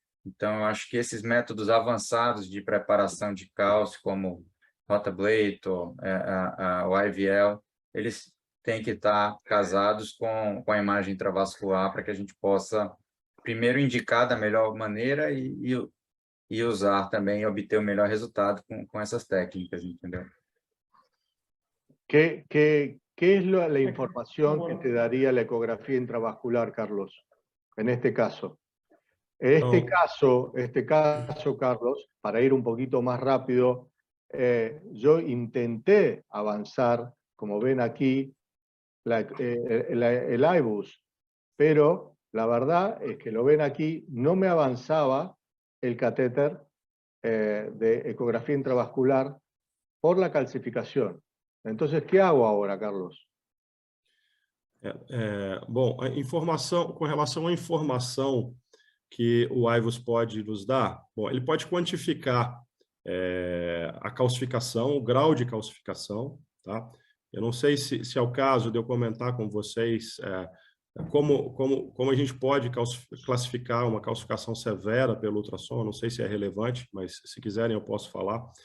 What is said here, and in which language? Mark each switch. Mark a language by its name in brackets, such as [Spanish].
[Portuguese] Então, eu acho que esses métodos avançados de preparação de cálcio, como rotablator, o IVL, eles têm que estar casados com a imagem intravascular para que a gente possa, primeiro, indicar da melhor maneira e usar também e obter o melhor resultado com essas técnicas, entendeu? [Spanish] ¿Qué es la información que te daría la ecografía intravascular, Carlos, en este caso? En este caso, Carlos, para ir un poquito más rápido, yo intenté avanzar, como ven aquí, el iBus, pero la verdad es que lo ven aquí, no me avanzaba el catéter de ecografía intravascular por la calcificación. Entonces, ¿qué hago ahora, Carlos? [Portuguese] Bom, com relação à informação que o IVUS pode nos dar, bom, ele pode quantificar a calcificação, o grau de calcificação, tá? Eu não sei se é o caso de eu comentar com vocês como a gente pode classificar uma calcificação severa pelo ultrassom. Eu não sei se é relevante, mas se quiserem eu posso falar.